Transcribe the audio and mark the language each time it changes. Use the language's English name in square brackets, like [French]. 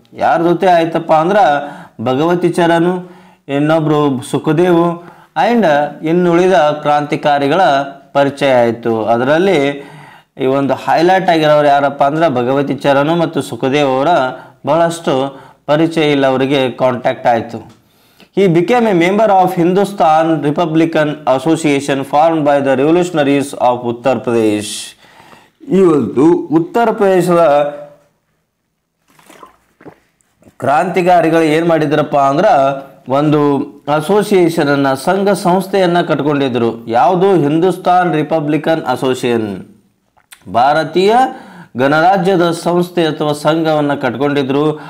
[Kannada] ಯಾರ ಜೊತೆ ಆಯ್ತಪ್ಪ ಅಂದ್ರೆ ಭಗವತಿ ಚರಣ್, ಇನ್ನೊಬ್ಬರು ಸುಖದೇವ್ ಆ್ಯಂಡ್ ಇನ್ನುಳಿದ ಕ್ರಾಂತಿಕಾರಿಗಳ ಪರಿಚಯ ಆಯಿತು. ಅದರಲ್ಲಿ ಈ ಒಂದು ಹೈಲೈಟ್ ಆಗಿರೋರು ಯಾರಪ್ಪ ಅಂದ್ರೆ ಭಗವತಿ ಚರಣ್ ಮತ್ತು ಸುಖದೇವ್ ಅವರ ಬಹಳಷ್ಟು ಪರಿಚಯ ಇಲ್ಲ ಅವರಿಗೆ ಕಾಂಟ್ಯಾಕ್ಟ್ ಆಯಿತು. [English] He became a member of Hindustan Republican Association formed by the revolutionaries of Uttar Pradesh. [Kannada] ಈ ಒಂದು ಉತ್ತರ ಪ್ರದೇಶದ ಕ್ರಾಂತಿಕಾರಿಗಳು ಏನು ಮಾಡಿದ್ರಪ್ಪ ಅಂದ್ರೆ ಒಂದು ಅಸೋಸಿಯೇಷನ್ ಸಂಘ ಸಂಸ್ಥೆಯನ್ನು ಕಟ್ಕೊಂಡಿದ್ರು. ಯಾವುದು? ಹಿಂದೂಸ್ತಾನ್ ರಿಪಬ್ಲಿಕನ್ ಅಸೋಸಿಯೇಷನ್, ಭಾರತೀಯ ಗಣರಾಜ್ಯದ ಸಂಸ್ಥೆ ಅಥವಾ ಸಂಘವನ್ನು ಕಟ್ಕೊಂಡಿದ್ರು.